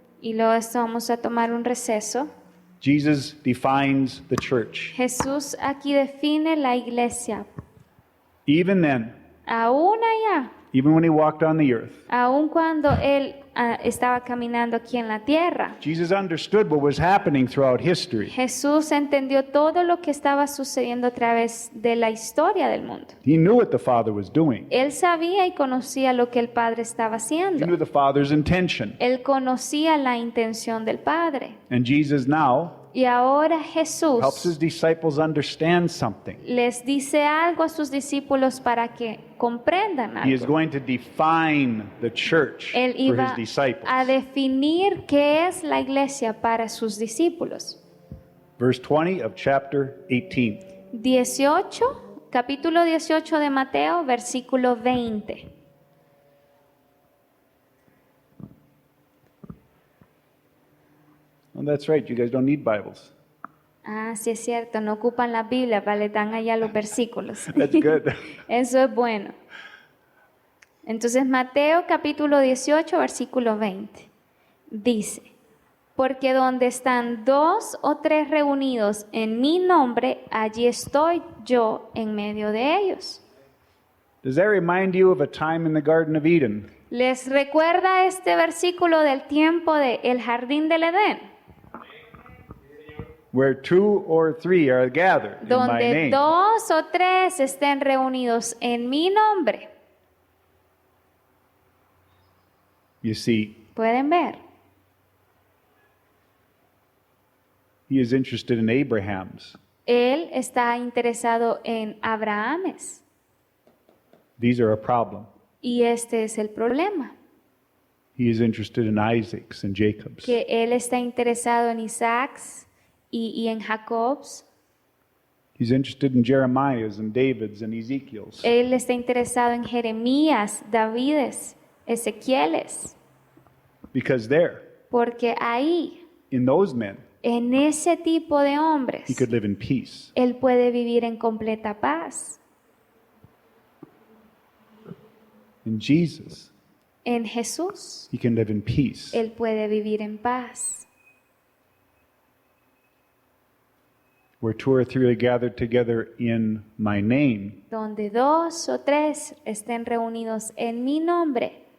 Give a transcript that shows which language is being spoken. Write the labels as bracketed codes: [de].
[es] y luego esto vamos a tomar un receso. [en] Jesus defines the church. [es] Jesús aquí define la iglesia. [en] Even then, [es] Aún allá, [en] even when he walked on the earth, [es] aún cuando él estaba caminando aquí en la tierra, [en] Jesus understood what was happening throughout history. [es] Jesús entendió todo lo que estaba sucediendo a través de la historia del mundo. [en] He knew what the Father was doing. [es] Él sabía y conocía lo que el Padre estaba [en] He [es] haciendo. [en] knew the Father's intention. [es] Él conocía la intención del Padre. [en] And Jesus now [es] Y ahora [en] helps [es] Jesús [en] his disciples understand something. [es] les dice algo a sus discípulos para que comprendan [en] He is [es] algo. [en] going to define the church [es] Él [en] for his [es] iba [en] disciples. [es] a definir qué es la iglesia para sus discípulos. [en] Verse 20 of chapter 18. [es] 18, capítulo 18 de Mateo, versículo 20. [en] Oh, that's right, you guys don't need Bibles. [es] Ah, sí es cierto, no ocupan la Biblia, vale, dan allá los versículos. [en] That's good. [es] Eso es bueno. Entonces Mateo capítulo 18, versículo 20. Dice, porque donde están 2 o 3 reunidos en mi nombre, allí estoy yo en medio de ellos. [en] Does that remind you of a time in the Garden of Eden? [es] ¿Les recuerda este versículo del tiempo del jardín del Edén? [en] Where 2 or 3 are gathered in my [es] Donde [en] name. [es] 2 o 3 estén reunidos en mi nombre. [en] You see, [es] ¿Pueden ver? [en] he is interested in Abraham's. [es] Él está interesado en Abrahames. [en] These are a problem. [es] Y este es el problema, [en] He is interested in Isaac's and Jacob's. [es] que él está interesado en Isaacs y en Jacob's. [en] He's interested in Jeremiah's and David's and Ezekiel's. [es] Él está interesado en Jeremías, Davides, Ezequieles, [en] Because there, [es] porque ahí, [en] in those men, [es] en ese tipo de [en] he [es] hombres, [en] could live in peace. [es] él puede vivir en completa paz. [en] In Jesus, [es] En Jesús, [en] he can live in peace. [es] él puede vivir en paz. [en] Where 2 or 3 are gathered together in my name, [es] Donde 2 o 3 estén reunidos en mi nombre.